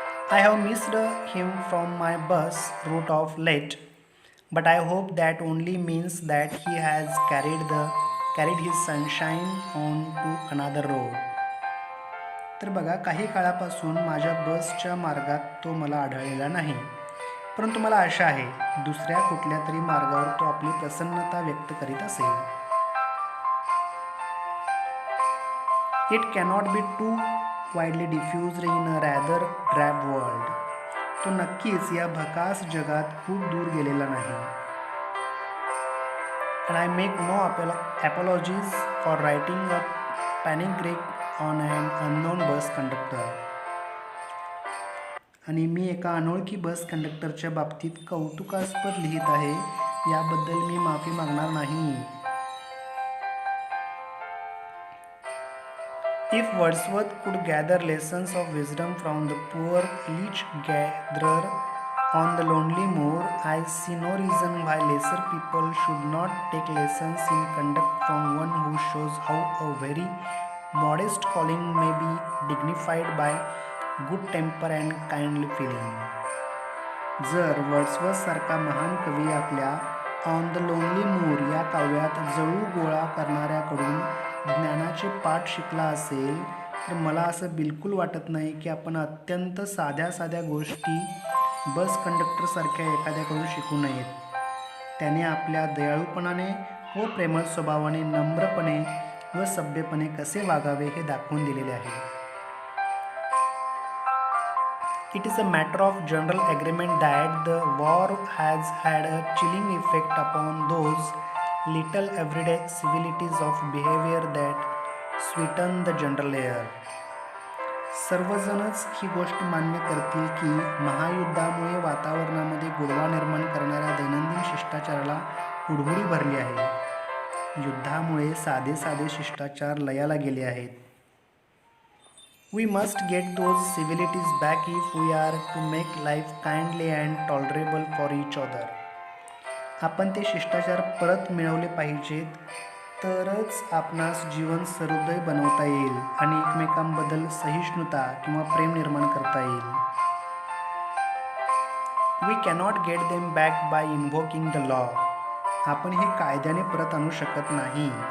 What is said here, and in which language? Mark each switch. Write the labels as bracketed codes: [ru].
[en] I have missed him from my bus route of late, but I hope that only means that he has carried his sunshine on to another road. [mr] तर बघा, काही काळापासून माझ्या बसच्या मार्गात तो मला आढळलेला नाही, परंतु मला आशा आहे दुसऱ्या कुठल्या तरी मार्गावर तो आपली प्रसन्नता व्यक्त करीत असेल. [en] It cannot be too widely diffused in a rather drab world. [mr] तो नक्कीच या भकास जगात खूप दूर गेलेला नाही. [en] And I make no apologies for writing a panegyric on an unknown bus conductor. [mr] आणि मी एका अनोळखी बस कंडक्टरच्या बाबतीत कौतुकास्पद लिहित आहे, याबद्दल मी माफी मागणार नाही. [en] If Wordsworth could gather lessons of wisdom from the poor leech gatherer on the lonely moor, I see no reason why lesser people should not take lessons in conduct from one who shows how a very modest calling may be dignified by good temper and kindly feeling. [mr] जर Wordsworth महान कवी आपल्या on the lonely Moore या काव्यात जळू गोळा करणाऱ्याकडून ज्ञानाचे पाठ शिकला असेल, तर मला असं बिलकुल वाटत नाही की आपण अत्यंत साध्या गोष्टी बस कंडक्टरसारख्या एखाद्याकडून शिकू नयेत. त्याने आपल्या दयाळूपणाने व प्रेमळ स्वभावाने नम्रपणे व सभ्यपणे कसे वागावे हे दाखवून दिलेले आहे. [en] It is a matter of general agreement that the war has had a chilling effect upon those little everyday civilities of behavior that sweeten the general air. [mr] सर्वजणच ही गोष्ट मान्य करतील की महायुद्धामुळे वातावरणामध्ये गोडवा निर्माण करणाऱ्या दैनंदिन शिष्टाचाराला हुडहुडी भरली आहे. युद्धामुळे साधे शिष्टाचार लयाला गेले आहेत. [en] We must get those civilities back if we are to make life kindly and tolerable for each other. [mr] आपण ते शिष्टाचार परत मिळवले पाहिजेत, तरच आपणास जीवन सहृदय बनवता येईल आणि एकमेकांबद्दल सहिष्णुता किंवा प्रेम निर्माण करता येईल. [en] We cannot get them back by invoking the law. [mr] आपण हे कायद्याने परत आणू शकत नाही.